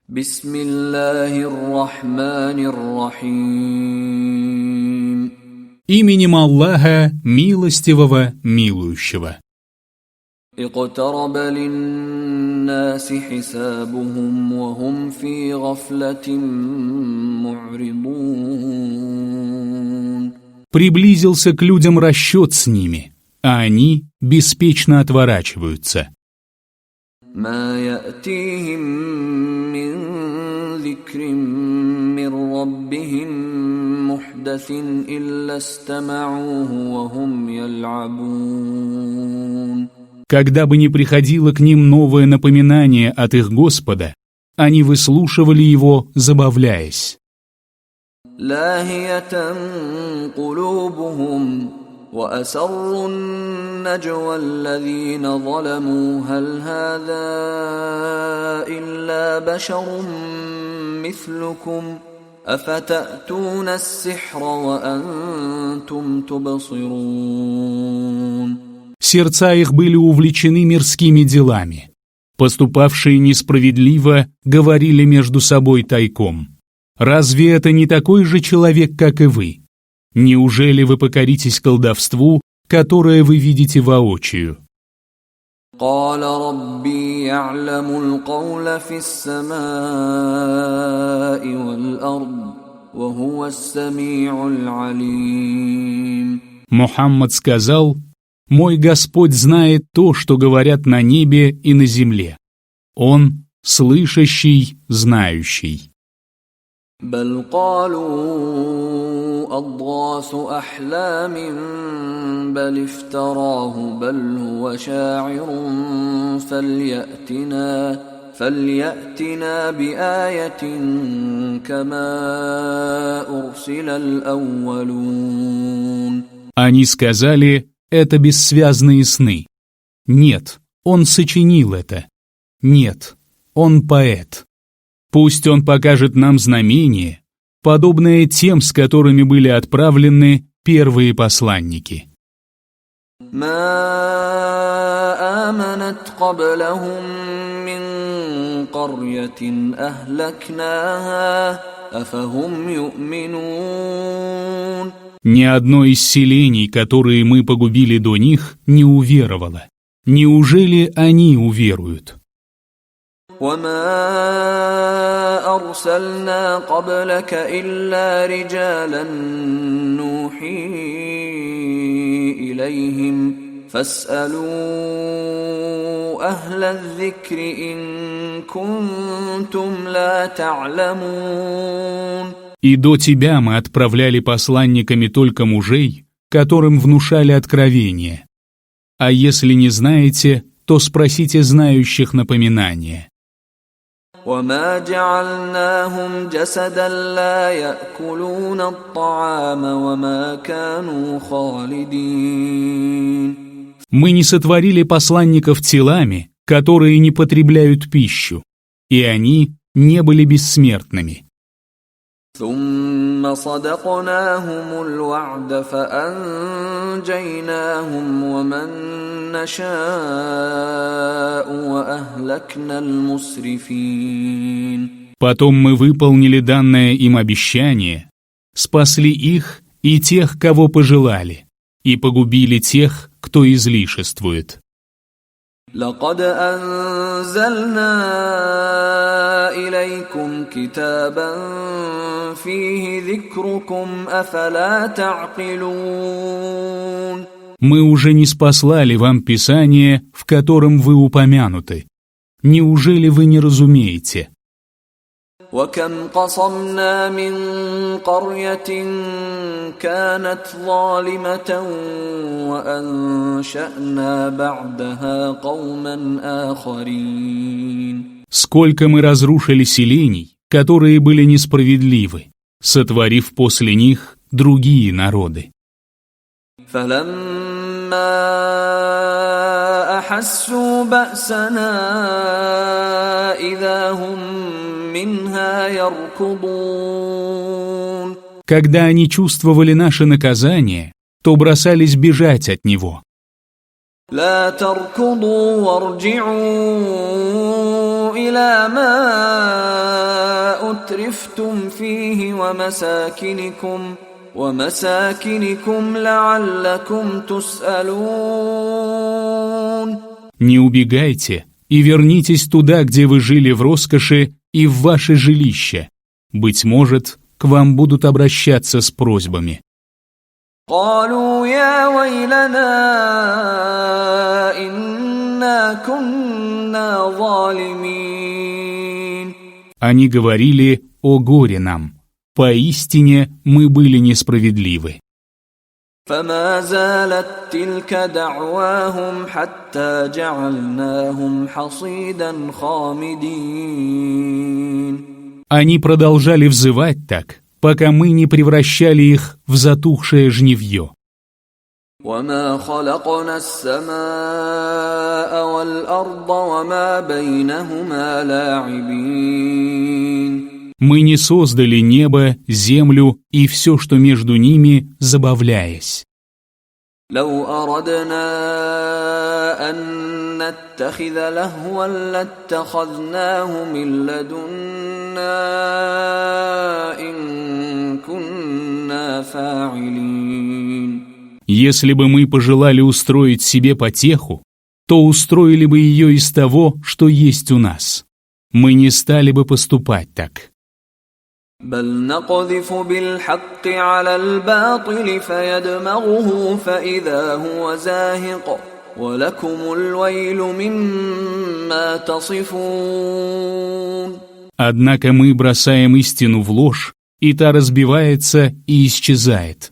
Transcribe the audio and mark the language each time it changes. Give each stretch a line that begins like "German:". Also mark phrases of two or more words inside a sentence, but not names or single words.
Arabic: بسم الله الرحمن الرحيم.
Russian: Именем Аллаха, милостивого, милующего.
Arabic: اقترب للناس حسابهم وهم في غفلة معرضون.
Russian: Приблизился к людям расчет с ними, а они беспечно отворачиваются.
Arabic: ما يأتيهم من ذكر من ربهم محدث إلا استمعوه وهم يلعبون.
Russian: Когда бы ни приходило к ним новое напоминание от их Господа, они выслушивали его, забавляясь.
Arabic: لاهية قلوبهم وأسروا النجوى الذين ظلموا هل هذا إلا بشر مثلكم أفتأتون السحر وأنتم تبصرون.
Russian: Сердца их были увлечены мирскими делами. Поступавшие несправедливо говорили между собой тайком. Разве это не такой же человек, как и вы? Неужели вы покоритесь колдовству, которое вы видите воочию?
Arabic: قال ربي يعلم القول في السماء والأرض وهو السميع العليم.
Russian: Мухаммад сказал: «Мой Господь знает то, что говорят на небе и на земле. Он слышащий, знающий».
Arabic: بل قالوا أضغاث أحلام بل افتراه بل هو شاعر فليأتنا بآية كما أرسل الأولون.
Russian: Они сказали: «Это бессвязные сны». Нет, он сочинил это. Нет, он поэт. Пусть он покажет нам знамение, подобное тем, с которыми были отправлены первые посланники.
Arabic: ما آمنت قبلهم من قرية أهلكناها أفهم يؤمنون.
Russian: Ни одно из селений, которые мы погубили до них, не уверовало. Неужели они уверуют?
Arabic: وما أرسلنا قبلك إلا رجالا نوحي إليهم فاسألوا أهل الذكر إن كنتم لا تعلمون.
Russian: И до тебя мы отправляли посланниками только мужей, которым внушали откровение. А если не знаете, то спросите знающих напоминания.
Arabic: وما جعلناهم جسدا لا يأكلون الطعام وما كانوا خالدين.
Russian: Мы не сотворили посланников телами, которые не потребляют пищу, и они не были бессмертными.
Arabic: ثم صدقناهم الوعد فأنجيناهم ومن نشاء وأهلكنا المسرفين.
Russian: Потом мы выполнили данное им обещание, спасли их и тех, кого пожелали, и погубили тех, кто излишествует.
Arabic: لقد أنزلنا إليكم كتابا فيه ذكركم أفلا تعقلون.
Russian: Мы уже не спаслали вам Писание, в котором вы упомянуты. Неужели вы не разумеете?
Arabic: وكم قصمنا من قرية كانت ظالمة وأنشأنا بعدها قوما آخرين.
Russian: Сколько мы разрушили селений, которые были несправедливы, сотворив после них другие народы.
Arabic: فلما أحسوا بأسنا إذا هم منها يركضون.
Russian: Когда они чувствовали наше наказание, то бросались бежать от него.
Arabic: لا تركضوا وارجعوا إلى ما أترفتم فيه ومساكنكم لعلكم تسألون.
Russian: Не убегайте и вернитесь туда, где вы жили в роскоши, и в ваше жилище. Быть может, к вам будут обращаться с просьбами.
Arabic: قالوا يا ويلنا إنا كنا ظالمين.
Russian: Они говорили: «О горе нам! Поистине мы были несправедливы».
Arabic: فما زالت تلك دعواهم حتى جعلناهم حصيدا خامدين.
Russian: Они продолжали взывать так, пока мы не превращали их в затухшее жнивье.
Arabic: وما خلقنا السماء والأرض وما بينهما لاعبين.
Russian: Мы не создали небо, землю и все, что между ними, забавляясь.
Arabic: لو أردنا أن نتخذ لهوا لاتخذناه من لدنا إن كنا فاعلين.
Russian: Если бы мы пожелали устроить себе потеху, то устроили бы ее из того, что есть у нас. Мы не стали бы поступать так.
Arabic: بل نقذف بالحق على الباطل فيدمغه فإذا هو زاهق ولكم الويل مما تصفون.
Russian: Однако мы бросаем истину в ложь, и та разбивается и исчезает.